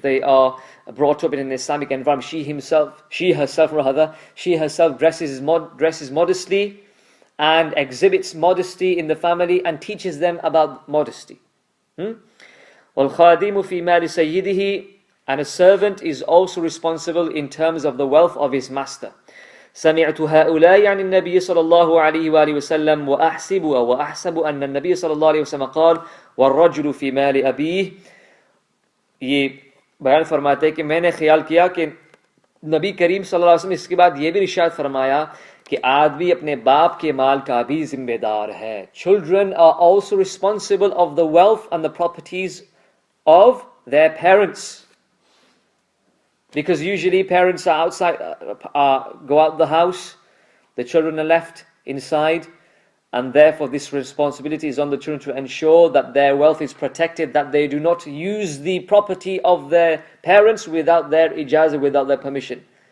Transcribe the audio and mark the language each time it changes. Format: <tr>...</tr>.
<en>They are brought up in an Islamic environment. She herself dresses modestly and exhibits modesty in the family and teaches them about modesty.</en> <ar>وَالْخَادِمُ فِي مَالِ سَيِّدِهِ.</ar> <en>And a servant is also responsible in terms of the wealth of his master.</en> <ar>سمعت هؤلاء عن النبي صلى الله عليه وآله وسلم وأحسب أن النبي صلى الله عليه وسلم قال والرجل في مال أبيه.</ar> <hi>ये बयान फरमाते हैं कि मैंने ख्याल किया कि नबी करीम सल्लल्लाहु अलैहि वसल्लम इसके बाद ये भी इरशाद फरमाया कि आदमी अपने बाप के माल का भी जिम्मेदार है.</hi> <en>Children are also responsible of the wealth and the properties of their parents. Because usually parents are outside, go out the house, the children are left inside, and therefore this responsibility is on the children to ensure that their wealth is protected, that they do not use the property of their parents without their ijazah, without their permission.</en>